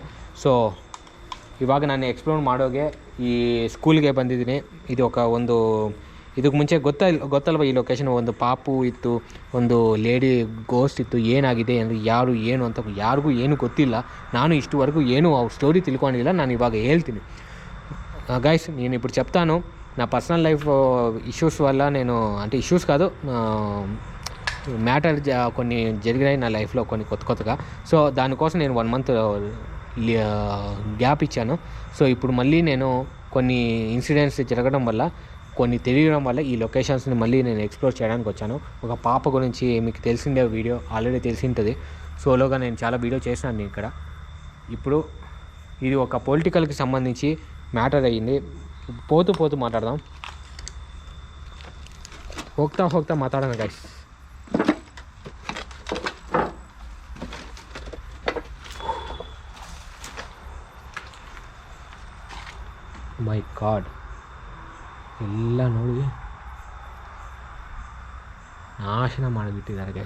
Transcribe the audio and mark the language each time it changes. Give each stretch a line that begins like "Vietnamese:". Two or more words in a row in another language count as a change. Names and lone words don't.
Kannada: ಸೊ ಇವಾಗ ನಾನು ಎಕ್ಸ್ಪ್ಲೋರ್ ಮಾಡೋಗೆ ಈ ಸ್ಕೂಲ್ಗೆ ಬಂದಿದ್ದೀನಿ. ಇದು ಇದಕ್ಕೆ ಮುಂಚೆ ಗೊತ್ತಲ್ವ ಈ ಲೊಕೇಶನ್. ಒಂದು ಪಾಪು ಇತ್ತು, ಒಂದು ಲೇಡಿ ಗೋಸ್ಟ್ ಇತ್ತು. ಏನಾಗಿದೆ ಅಂದರೆ ಯಾರು ಏನು ಅಂತ ಯಾರಿಗೂ ಏನೂ ಗೊತ್ತಿಲ್ಲ. ನಾನು ಇಷ್ಟುವರೆಗೂ ಏನೂ ಅವ್ರ స్టోరీ ತಿಳ್ಕೊಂಡಿಲ್ಲ. ನಾನು ఇవాగ ಹೇಳ್ತೀನಿ గైస్.
Telugu: నేను ఇప్పుడు చెప్తాను నా
English: personal life issues
Telugu: వల్ల, నేను అంటే ఇష్యూస్ కాదు, మ్యాటర్ కొన్ని జరిగినాయి నా లైఫ్లో కొన్ని కొత్తగా. సో దానికోసం నేను 1 మంత్ గ్యాప్ ఇచ్చాను. సో ఇప్పుడు మళ్ళీ నేను కొన్ని ఇన్సిడెంట్స్ జరగడం వల్ల, కొన్ని తెలియడం వల్ల ఈ లొకేషన్స్ని మళ్ళీ నేను ఎక్స్ప్లోర్ చేయడానికి వచ్చాను. ఒక పాప గురించి మీకు తెలిసిందే, వీడియో ఆల్రెడీ తెలిసి ఉంటుంది. సోలోగా నేను చాలా వీడియో చేసినాను ఇక్కడ. ఇప్పుడు ఇది ఒక పొలిటికల్కి సంబంధించి మ్యాటర్ అయ్యింది. పోతూ మాట్లాడదాం.
Kannada: ಹೋಗ್ತಾ ಮಾತಾಡೋಣ ಗೈಸ್.
English: my god,
Kannada: ಎಲ್ಲ ನೋಡಿ ನಾಶನ ಮಾಡಿಬಿಟ್ಟಿದ್ದಾರೆ ಗೈಸ್.